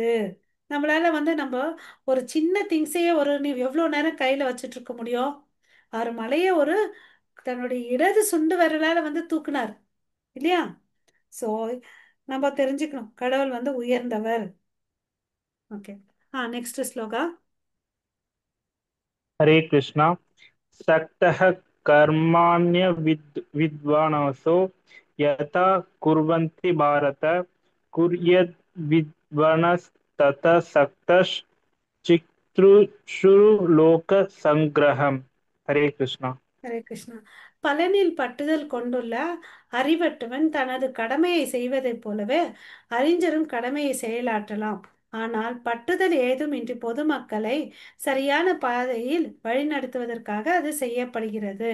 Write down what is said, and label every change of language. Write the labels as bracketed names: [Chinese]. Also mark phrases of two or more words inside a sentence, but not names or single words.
[Tamil] நம்மளால வந்து நம்ம ஒரு சின்ன திங்ஸையே நீ எவ்வளோ நேரம் கையில் வச்சுட்டு இருக்க முடியும்? அவர் மலையை தன்னுடைய இடது சுண்டு விரலால வந்து தூக்குனார் இல்லையா? ஸோ நம்ம தெரிஞ்சுக்கணும் கடவுள் வந்து உயர்ந்தவர். [English] Okay. Next sloka. [Sanskrit] हरे कृष्णा। सक्तः कर्माण्य विद्वांसो यथा कुर्वन्ति भारत कुर्याद् विद्वांस्ततः सक्तश्चित्रुषु लोक संग्रहम्। हरे कृष्णा। [Tamil] ஹரே கிருஷ்ணா. பலனில் பற்றுதல் கொண்டுள்ள அறிவற்றவன் தனது கடமையை செய்வதைப் போலவே அறிஞரும் கடமையை செயலாற்றலாம். ஆனால் பற்றுதல் ஏதும் இன்றி பொதுமக்களை சரியான பாதையில் வழிநடத்துவதற்காக அது செய்யப்படுகிறது.